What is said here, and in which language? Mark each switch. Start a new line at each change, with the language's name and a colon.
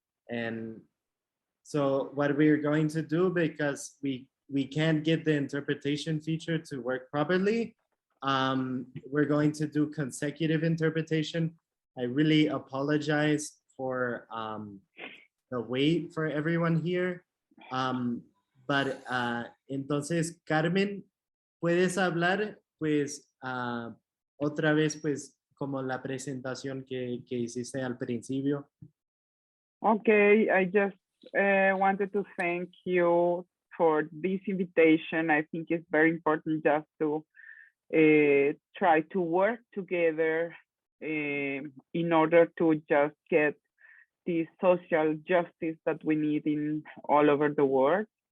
English: And so what we're going to do, because we can't get the interpretation feature to work properly, we're going to do consecutive interpretation. I really apologize for the wait for everyone here.
Spanish: But entonces, Carmen, ¿puedes hablar pues otra vez pues como la presentación que hiciste al principio?
English: Okay, I just wanted to thank you for this invitation. I think it's very important just to try to work together in order to just get the social justice that we need in all over the world.